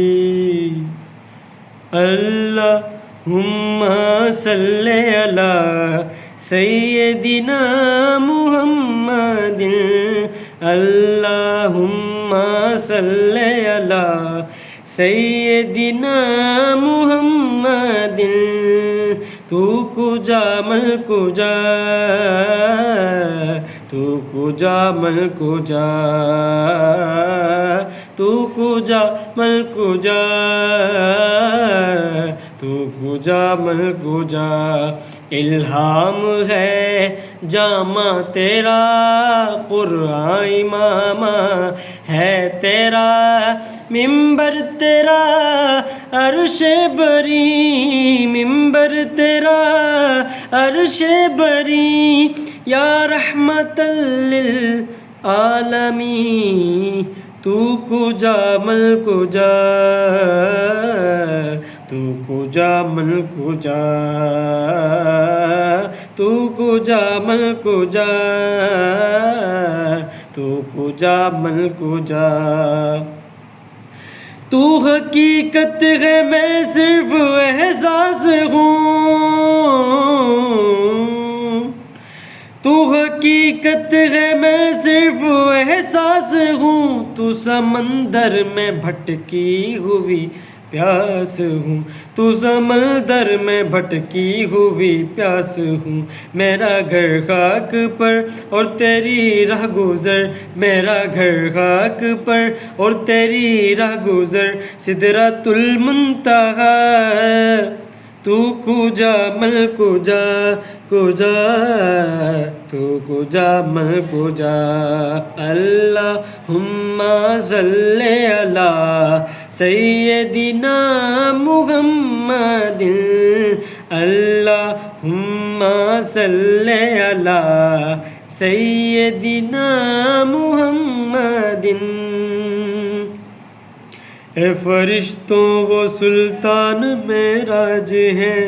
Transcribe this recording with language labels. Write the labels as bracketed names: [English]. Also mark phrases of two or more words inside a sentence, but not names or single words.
[Arabic] اللہم صلی علی سیدنا محمد اللہم صلی علی سیدنا محمد [Persian] تو کجا مل کجا تو کجا مل کجا تو کجا مل کجا تو کجا مل [Urdu] کجا الہام ہے جامع تیرا قرآن امام ہے تیرا ممبر تیرا عرش بری ممبر تیرا عرش بری [Arabic] یا رحمت للعالمین [Persian] تو کجا مل کجا تو کجا مل کجا تو کجا مل کجا تو کجا مل کجا [Urdu] تو حقیقت ہے میں صرف احساس ہوں تو حقیقت ہے میں صرف احساس ہوں تو سمندر میں بھٹکی ہوئی پیاس ہوں تو سمندر میں بھٹکی ہوئی پیاس ہوں میرا گھر خاک پر اور تیری راہ گزر میرا گھر خاک پر اور تیری راہ گزر سدرۃ المنتہا [Persian] تو کجا مل کجا کجا تو کجا مل کجا [Arabic] اللہم صلی علی سیدنا محمد اللہم صلی علی سیدنا محمد [Urdu] اے فرشتوں وہ سلطان معراج ہیں